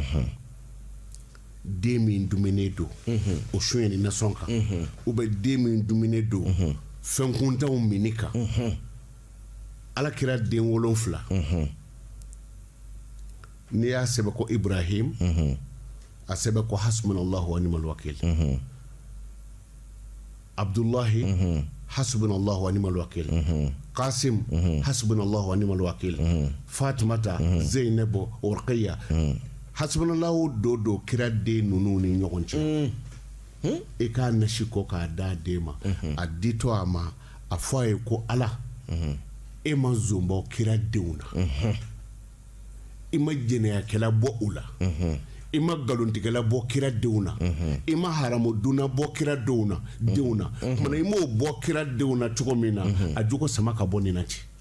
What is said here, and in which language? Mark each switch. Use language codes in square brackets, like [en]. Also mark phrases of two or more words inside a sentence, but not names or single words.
[bm] den min dumuni don o suɲɛ ni nasɔn kan u bɛ den min dumuni don fɛn kuntanw minni kan ala kira den 7 n'i y'a sɛbɛn ko Ibrahim a sɛbɛn ko [ar] حسبنا الله ونعم الوكيل [bm] Abdullahi [ar] حسبنا الله ونعم الوكيل [bm] Qasim [ar] حسبنا الله ونعم الوكيل [bm] Fatimata Zainabu Urqiya hasbunallahu do kira den ninnu ni ɲɔgɔn cɛ i k'a nasi ko k'a da den ma a ditɔ a ma a fɔ a ye ko ala e ma zonbɔ kira denw na i ma jɛnɛyakɛla bɔ u la i ma galontigɛla bɔ kira denw na i ma haramuduna bɔ kira denw na kumana i m'o bɔ kira denw na cogo min na a jogo sama ka bɔ nin na ci